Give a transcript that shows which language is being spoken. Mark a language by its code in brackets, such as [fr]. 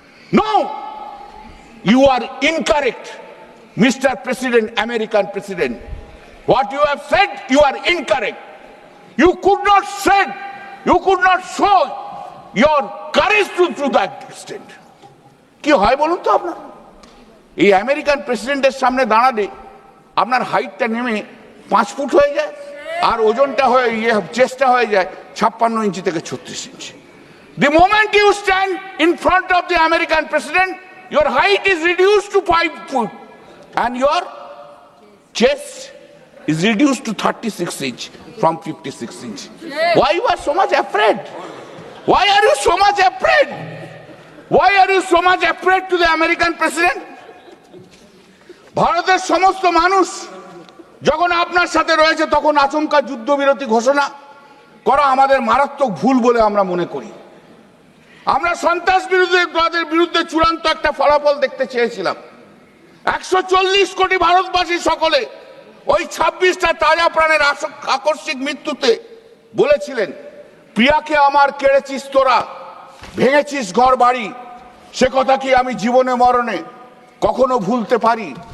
[en] No, you are incorrect, Mr. President, American President. What you have said, you are incorrect. You could not said, you could not show your courage to that extent. [bn] কি হয় বলুন তো আপনার এই American প্রেসিডেন্টের সামনে দাঁড়ালে আপনার হাইটটা নেমে 5 ফুট হয়ে যায় আর ওজনটা হয়ে চেস্টটা হয়ে যায় 56 ইঞ্চি থেকে 36 ইঞ্চি। [en] The moment you stand in front of the American president, your height is reduced to 5 foot and your chest is reduced to 36 inch from 56 inch. Why you are so much afraid? Why are you so much afraid? Why are you so much afraid to the American president? [bn] ভারতের সমস্ত মানুষ যখন আপনার সাথে রয়েছে তখন আচমকা যুদ্ধবিরতি ঘোষণা করা আমাদের মারাত্মক ভুল বলে আমরা মনে করি। আমরা সন্ত্রাসবাদের বিরুদ্ধে চূড়ান্ত একটা ফলাফল দেখতে চেয়েছিলাম। 140 কোটি ভারতবাসী সকলে ওই 26টা তাজা প্রাণের আকস্মিক মৃত্যুতে বলেছিলেন, প্রিয়াকে আমার কেড়েছিস তোরা, ভেঙেছিস ঘর বাড়ি, সে কথা কি আমি জীবনে মরণে কখনো ভুলতে পারি?